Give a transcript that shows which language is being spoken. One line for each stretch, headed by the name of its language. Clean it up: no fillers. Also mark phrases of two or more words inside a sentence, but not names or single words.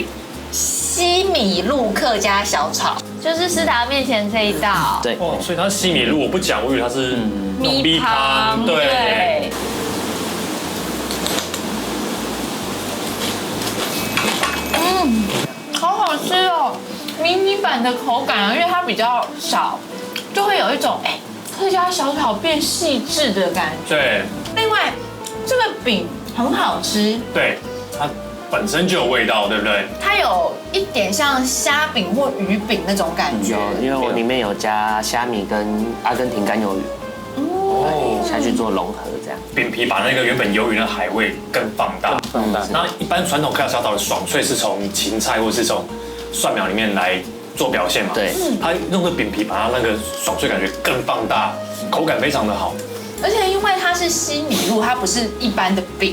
Chinese: 西米露客家小炒，就是師達面前這一道。對，哦，所以它是西米露，我不講，我以為它是米湯，對。好好吃哦，迷你版的口感啊，因为它比較少，就會有一種客家小炒變細緻的感覺。對。另外，這個餅很好吃。對，它本身就有味道，對不對？它有一點像蝦餅或魚餅那種感覺。有，因為我裡面有加蝦米跟阿根廷乾魷魚。哦，下去做融合這樣。餅皮把那個原本魷魚的海味更放大。那一般傳統客家小炒的爽脆是從芹菜或是從蒜苗裡面來做表現嘛？對。它用個餅皮把它那個爽脆感覺更放大，口感非常的好。而且因為它是西米露，它不是一般的餅。